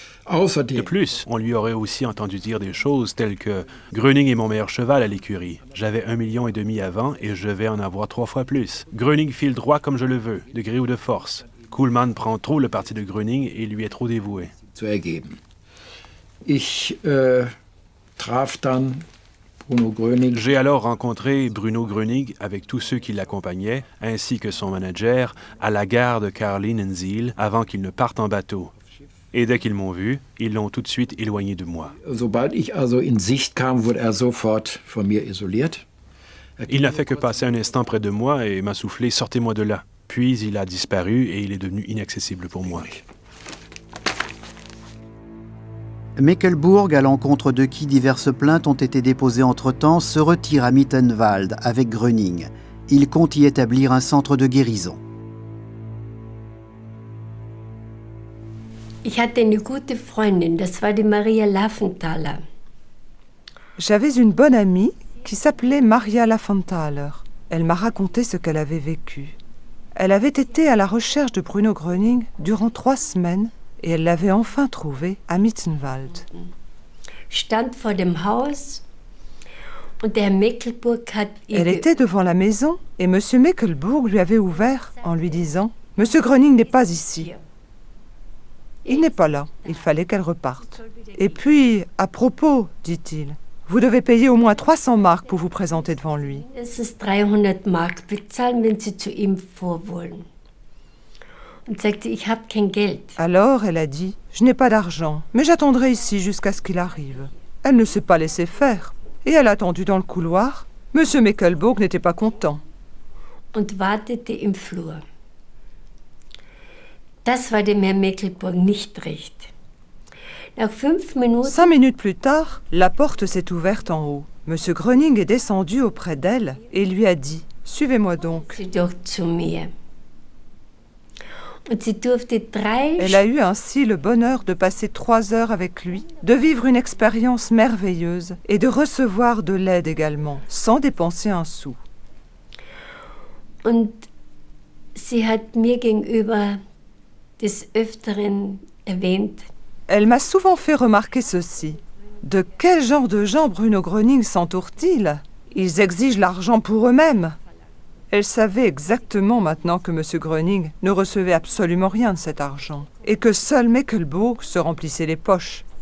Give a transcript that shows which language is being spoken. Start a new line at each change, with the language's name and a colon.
French: De plus, on lui aurait aussi entendu dire des choses telles que « Gröning est mon meilleur cheval à l'écurie. J'avais 1,5 million avant et je vais en avoir 3 fois plus. Gröning file droit comme je le veux, de gré ou de force. Kuhlmann prend trop le parti de Gröning et lui est trop dévoué. »
German: zu ergeben. Ich traf dann Bruno Gröning.
French: J'ai alors rencontré Bruno Gröning avec tous ceux qui l'accompagnaient, ainsi que son manager, à la gare de Karlinensiel avant qu'ils ne partent en bateau. Et dès qu'ils m'ont vu, ils l'ont tout de suite éloigné de moi.
German: Sobald ich also in Sicht kam, wurde sofort von mir isoliert.
French: Il n'a fait que passer un instant près de moi et m'a soufflé « Sortez-moi de là ». Puis il a disparu et il est devenu inaccessible pour moi. Meckelbourg, à l'encontre de qui diverses plaintes ont été déposées entre-temps, se retire à Mittenwald avec Gröning. Il compte y établir un centre de guérison.
German: Ich hatte eine gute Freundin, das war die Maria Laffenthaler.
French: J'avais une bonne amie qui s'appelait Maria Laffenthaler. Elle m'a raconté ce qu'elle avait vécu. Elle avait été à la recherche de Bruno Gröning durant 3 semaines et elle l'avait enfin trouvé à Mittenwald.
German: Stand vor dem Haus und der Herr Meckelburg hat
French: Elle était devant la maison et M. Meckelbourg lui avait ouvert en lui disant « Monsieur Gröning n'est pas ici. Il n'est pas là, il fallait qu'elle reparte. Et puis, à propos, dit-il, vous devez payer au moins 300 marks pour vous présenter devant lui.
German: Es ist 300 Mark bezahlen, wenn Sie zu ihm vor wollen. Und sagte, ich habe kein Geld.
French: Alors, elle a dit, je n'ai pas d'argent, mais j'attendrai ici jusqu'à ce qu'il arrive. Elle ne s'est pas laissée faire. Et elle a attendu dans le couloir. Monsieur Meckelbourg n'était pas content.
German: Und wartete im Flur. Das war dem Herrn Meckelburg nicht recht. Nach 5 Minuten...
French: 5 minutes plus tard, la porte s'est ouverte en haut. Monsieur Gröning est descendu auprès d'elle et lui a dit « Suivez-moi donc ». Elle a eu ainsi le bonheur de passer 3 heures avec lui, de vivre une expérience merveilleuse et de recevoir de l'aide également, sans dépenser un sou.
German: Und sie hat mir gegenüber des Öfteren erwähnt.
French: Elle m'a souvent fait remarquer ceci. De quel genre de gens Bruno Gröning s'entoure-t-il ? Ils exigent l'argent pour eux-mêmes. Elle savait exactement maintenant que M. Gröning ne recevait absolument rien de cet argent et que seul Meckelbourg se remplissait les poches.